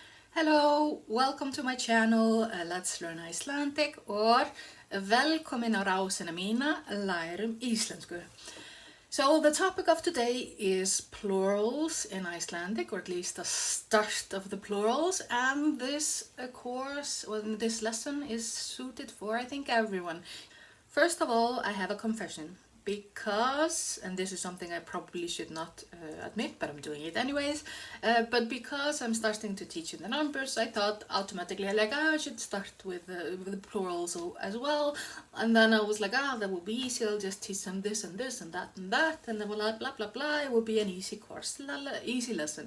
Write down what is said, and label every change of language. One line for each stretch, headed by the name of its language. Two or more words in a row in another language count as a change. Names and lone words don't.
English: Hello, welcome to my channel Let's Learn Icelandic or
Icelandic: velkomin á rásina mína, lærum íslensku.
English: So the topic of today is plurals in Icelandic, or at least the start of the plurals, and this course, this lesson is suited for, I think, everyone. First of all, I have a confession. Because, and this is something I probably should not admit, but I'm doing it anyways, but because I'm starting to teach in the numbers, I thought automatically I should start with the plurals as well, and then I was like, that will be easy, I'll just teach them this and this and that, and then blah blah blah blah, it will be an easy course, easy lesson.